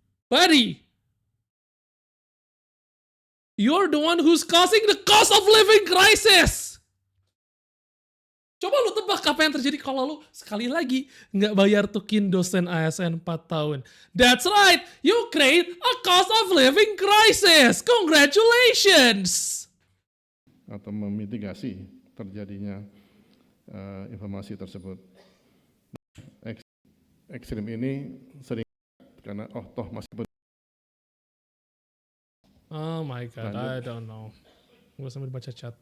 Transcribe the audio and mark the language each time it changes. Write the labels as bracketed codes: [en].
[en] Buddy, you're the one who's causing the cost of living crisis. [id] Coba lu tebak apa yang terjadi kalau lu sekali lagi nggak bayar tukin dosen ASN 4 tahun. [en] That's right, you create a cost of living crisis. Congratulations. [id] atau memitigasi terjadinya informasi tersebut. Ekstrim ini sering karena toh masih [en] Oh my god, [id] Lanjut. [en] I don't know. [id] Gue sambil baca chat.